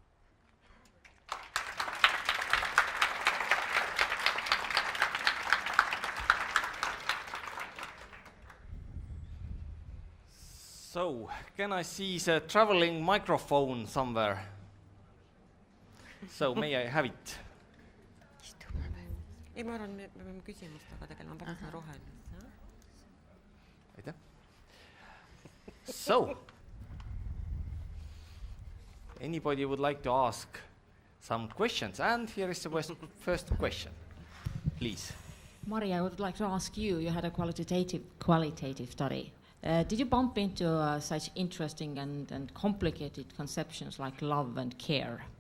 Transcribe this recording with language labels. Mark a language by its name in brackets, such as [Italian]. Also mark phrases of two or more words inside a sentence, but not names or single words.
[English] So, can I see the traveling microphone somewhere? So, may I have it? [Estonian] Ei, ma arvan, me peame küsimustega tegelema pärast rohelist. Aitäh. [English] So, anybody would like to ask some questions? And here is the first question. Please. Mari, I would like to ask you, you had a qualitative study. Did you bump into such interesting and complicated conceptions like love and care?